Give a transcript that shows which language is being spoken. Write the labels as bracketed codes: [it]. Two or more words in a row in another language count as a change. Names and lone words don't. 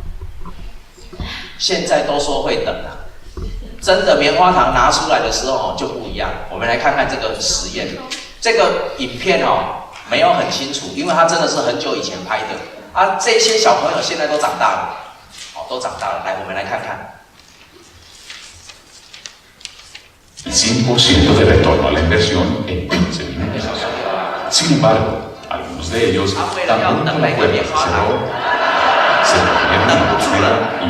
[zh] 现在都说会等真的棉花糖拿出来的时候就不一样。我们来看看这个实验，这个影片没有很清楚，因为它真的是很久以前拍的。这些小朋友现在都长大了，来，我们来看看。 [es] El 100% de retorno a la inversión en 15 minutos. Sin embargo, algunos de ellos, tan pronto la puerta se cerró, se retuvieron en la postura y